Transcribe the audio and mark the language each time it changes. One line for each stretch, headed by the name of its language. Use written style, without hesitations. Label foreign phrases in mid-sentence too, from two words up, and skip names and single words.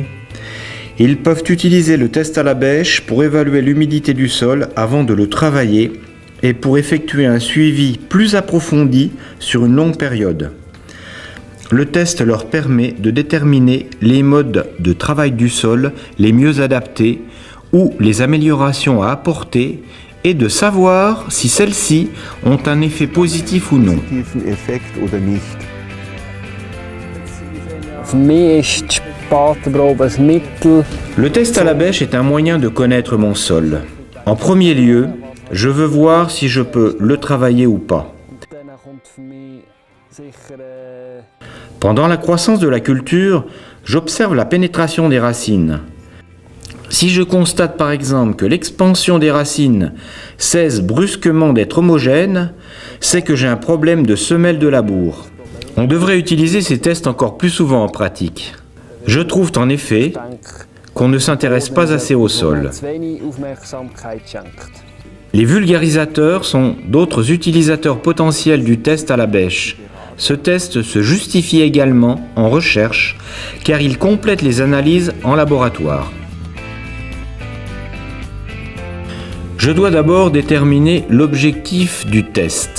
French: Ils peuvent utiliser le test à la bêche pour évaluer l'humidité du sol avant de le travailler et pour effectuer un suivi plus approfondi sur une longue période. Le test leur permet de déterminer les modes de travail du sol les mieux adaptés ou les améliorations à apporter et de savoir si celles-ci ont un effet positif ou non.
German: positiven Effekt oder nicht. Für mich ist die Spatenprobe ein Mittel.
French: Le test à la bêche est un moyen de connaître mon sol. En premier lieu, je veux voir si je peux le travailler ou pas.
German: Dann kommt für mich sicher
French: Pendant la croissance de la culture, j'observe la pénétration des racines. Si je constate par exemple que l'expansion des racines cesse brusquement d'être homogène, c'est que j'ai un problème de semelle de labour. On devrait utiliser ces tests encore plus souvent en pratique. Je trouve en effet qu'on ne s'intéresse pas assez au sol.
German: zu wenig Aufmerksamkeit schenkt.
French: Les vulgarisateurs sont d'autres utilisateurs potentiels du test à la bêche. Ce test se justifie également en recherche car il complète les analyses en laboratoire. Je dois d'abord déterminer l'objectif du test.